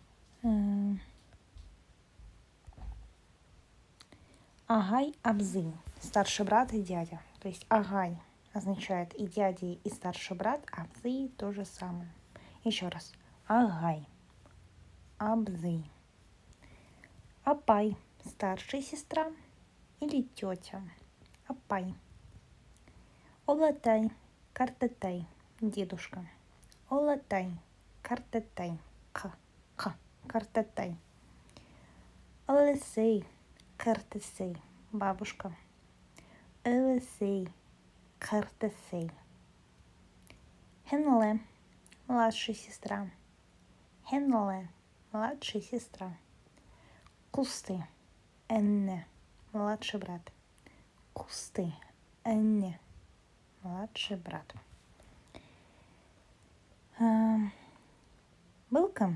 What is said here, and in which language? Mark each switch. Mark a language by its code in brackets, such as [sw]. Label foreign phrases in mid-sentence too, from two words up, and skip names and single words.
[ba] Агай Абзы. [ru] старший брат и дядя. То есть агай означает и дядя, и старший брат, абзый то же самое. Еще раз. [ba] Агай, абзый. [ru] Апай, старшая сестра или тетя. [ba] Апай. Олатай, картетай, дедушка. Олатай, картетай, картетай. Олесей, картесей, бабушка. Олесей, картесей. Хенле, [ru] младшая сестра. Хенле, младшая сестра. [ba] Кусты, энне, [ru] младший брат. [ba] Кусты, энне, [ru] младший брат. [ba] Былка.